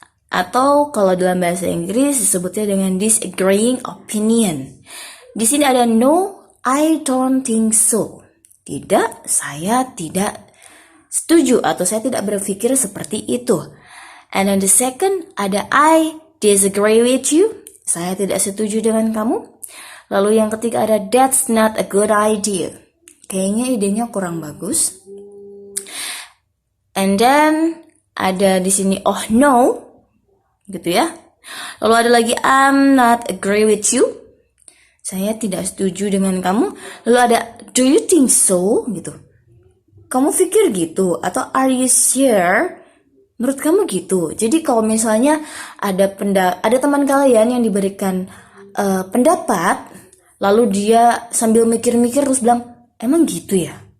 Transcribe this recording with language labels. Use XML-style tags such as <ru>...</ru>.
<id>Atau kalau dalam bahasa Inggris disebutnya dengan</id> <en>disagreeing opinion.</en> <id>Di sini ada no,</id> <en>I don't think so.</en> <id>Tidak, saya tidak setuju atau saya tidak berpikir seperti itu.</id> <en>And then the second</en> <id>ada</id> <en>I disagree with you.</en> <id>Saya tidak setuju dengan kamu. Lalu yang ketiga ada</id> <en>that's not a good idea.</en> <id>Kayaknya idenya kurang bagus.</id> <en>And then</en> <id>ada di sini</id> <en>oh no,</en> <id>gitu ya. Lalu ada lagi</id> <en>I'm not agree with you.</en> <id>Saya tidak setuju dengan kamu. Lalu ada</id> <en>do you think so,</en> <id>gitu. Kamu pikir gitu atau</id> <en>are you sure?</en> <id>Menurut kamu gitu. Jadi kalau misalnya ada teman kalian yang diberikan pendapat, lalu dia sambil mikir-mikir terus bilang, emang gitu ya?</id>